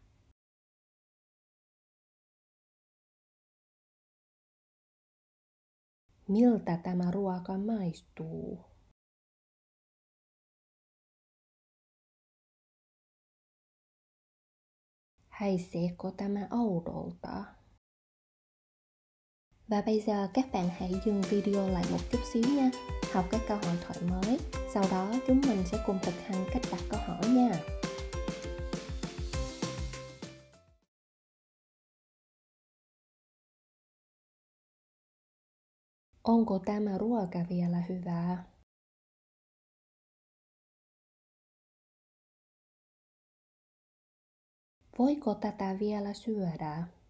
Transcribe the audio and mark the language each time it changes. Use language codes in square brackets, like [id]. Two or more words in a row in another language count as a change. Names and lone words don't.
[fi] Miltä tämä ruoka maistuu? Haiseeko tämä oudolta? [vi] Và bây giờ các bạn hãy dừng video lại một chút xíu nha, học các câu hỏi thoại mới, sau đó chúng mình sẽ cùng thực hành cách đặt câu hỏi nha. [fi] Onko tämä ruoka vielä hyvää? Voiko tätä vielä syödä?